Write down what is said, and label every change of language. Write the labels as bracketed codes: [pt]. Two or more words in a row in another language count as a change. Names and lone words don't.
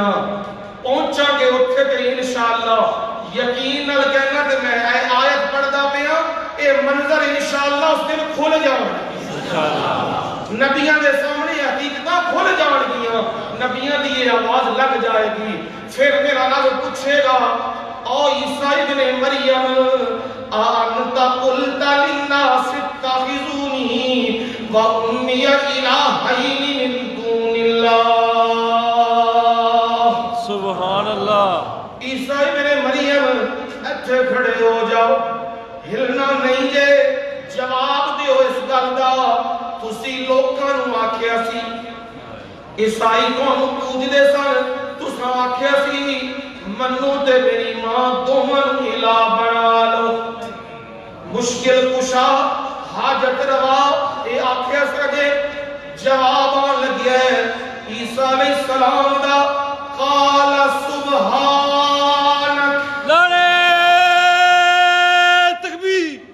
[pa] پہنچاں گے اتھے تے ان شاءاللہ یقین نال کہنا تے میں آیت پڑھدا پیا، یہ منظر ان شاءاللہ اس دن کھل جانگے ان شاءاللہ. نبیاں دے سامنے حقیقتاں کھل جانگیاں، نبیاں دی یہ آواز لگ جائے گی. پھر میرا رب پوچھے گا او عیسیٰ ابنِ مریم [ar] أنت قلت للناس اتخذوني وأمي إلهين من دون الله. سبحان الله. [pa] عیسیٰ ابنِ مریم اتھے کھڑے ہو جاؤ، ہلنا نہیں جے. جواب دیو اس گل دا۔ تسی لوکاں نوں آکھیا سی عیسائی تہانوں پوجدے سن، تسی تساں آکھیا سی منو تے میری ماں دوواں نوں الہ بنا لو مشکل کشا حاجت روا اے آکھیا سجے جواب آن لگیا ہے عیسیٰ [ar] علیہ السلام [pa] دا [ar] قال سبحانک [pa] نعرہ تکبیر